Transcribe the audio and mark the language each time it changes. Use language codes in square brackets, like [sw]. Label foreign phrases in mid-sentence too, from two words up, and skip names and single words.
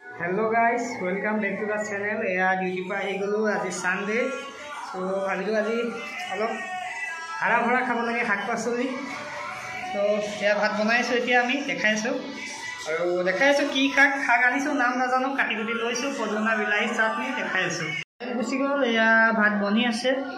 [en] hello guys welcome back to the channel [hi] या ड्यूटी पर [as] आহি গলো আজি সানডে सो ভাবিলো আজি অলপ হাৰা ভৰা খাব লাগে শাক পাচলি তো এয়া ভাত বনাইছো এতিয়া আমি দেখাইছো আৰু দেখাইছো কি শাক শাক আনিছো নাম নাজানো কাটি কাটি লৈছো পদুনা বিলাহী চাটনি দেখাইছো গুছি গল এয়া ভাত বনি আছে